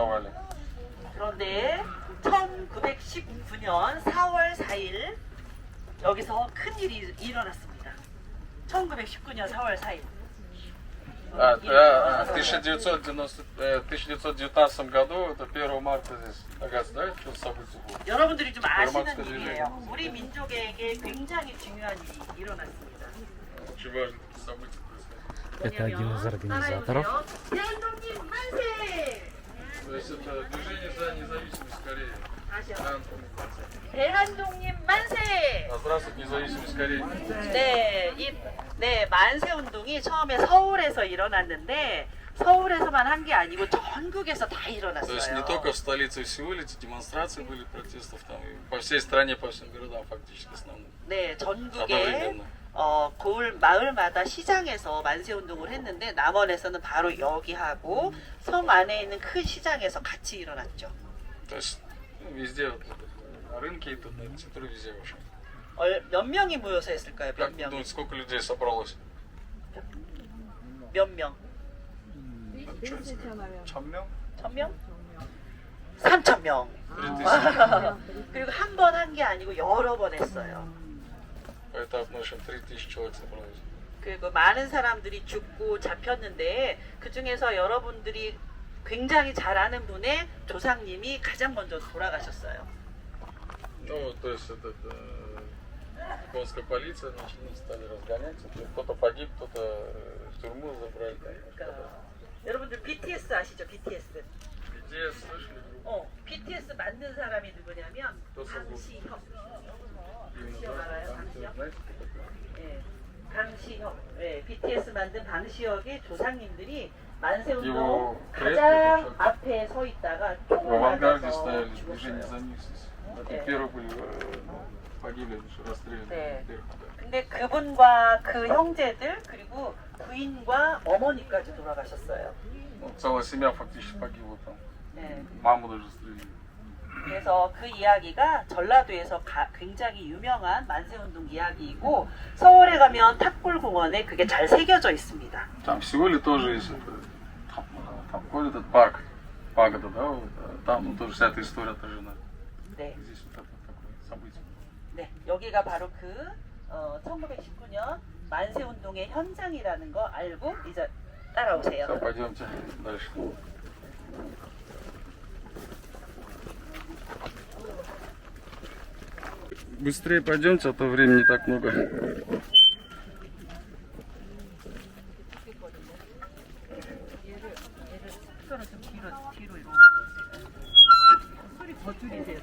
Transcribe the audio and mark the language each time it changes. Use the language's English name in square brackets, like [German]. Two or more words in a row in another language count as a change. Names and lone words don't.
[Russian] Здесь продавали. [Korean] 그런데 1919년 4월 4일 여기서 큰 일이 일어났습니다. 1919년 4월 4일. [Russian] В 1919 году, это 1 марта здесь, Агас, знаете, что событие было? [Korean] 여러분들이 좀 아시는 로마스크 일이에요. 우리 민족에게 굉장히 중요한 일이 일어났습니다. [Russian] Очень важные такие события происходили. Это один из организаторов. [Korean] 대한민국 만세! [Russian] То есть это движение за независимость Кореи. [Korean] 다시요. [Russian] Да, Антон Николаевич. [Korean] 대한독립 만세! [Russian] А здравствует независимость Кореи. [Korean] 네, 만세 운동이 처음에 서울에서 일어났는데 서울에서만 한 게 아니고 전국에서 다 [Russian] То есть не [Korean] 일어났어요. [Russian] только в столице Сеуле эти демонстрации были протестов, там и по всей стране, по всем городам фактически основным. [Korean] 네, 전국에 [Russian] одновременно. [Korean] 마을마다 시장에서 만세 운동을 했는데 남원에서는 바로 여기 하고 성 안에 있는 큰 시장에서 같이 일어났죠. [Russian] То есть везде, вот, на рынке и тут, на центре везде вообще. [Korean] 몇 명이 모여서 했을까요? 몇 [Russian] Как вы [Korean] 명? [Russian] думаете, сколько людей собралось? [Korean] 몇 명? 1000명? 1000명? 3000명. 3000. 그리고 한 번 한 게 아니고 여러 번 했어요. [Russian] Поэтому, в общем, 3000 человек собралось. [Korean] 그리고 많은 사람들이 죽고 잡혔는데 그 중에서 여러분들이 굉장히 잘 아는 분의 조상님이 가장 먼저 돌아가셨어요. [Russian] Ну, то есть это японская полиция, значит, стали разгоняться. Кто-то погиб, кто-то в тюрьму забрали. [Korean] 그러니까 여러분들 BTS 아시죠? BTS. [Russian] Где слышали группу? [Korean] BTS 만든 사람이 누구냐면 강시혁. 강시혁 알아요? 강시혁? [Russian] Знаете, кто такой? [Korean] 예, 강시혁. 예, BTS 만든 강시혁의 조상님들이 만세운동 이거 가장 그랬죠, 앞에 서 있다가 [Russian] В [Korean] 총을 [Russian] авангарде [Korean] 맞아서 [Russian] стояли движение [Korean] 죽었어요. [Russian] за независимость. Это Да. первые были, погибли, расстреляны. Да. Первых, да. [Korean] 근데 그분과 그 형제들 그리고 부인과 어머니까지 돌아가셨어요. [Russian] Ну, целая семья фактически погибла там. [Korean] 네. [Russian] Маму даже стреляли. [Korean] 그래서 그 이야기가 전라도에서 굉장히 유명한 만세운동 이야기이고 서울에 가면 탑골공원에 그게 잘 새겨져 있습니다. [Russian] Там в Сеуле тоже есть там ходит этот парк, пагода, да, вот, там ну, тоже вся эта история отражена. [Korean] 네, [Russian] Здесь вот это такое событие. [Korean] 네, 여기가 바로 그 1919년 만세운동의 현장이라는 거 알고 이제 따라오세요. [Russian] Все, пойдемте дальше. Быстрее пойдемте, а то времени не так много. [Korean] 스피커를 좀 뒤로 이렇게 소리 더 줄이세요.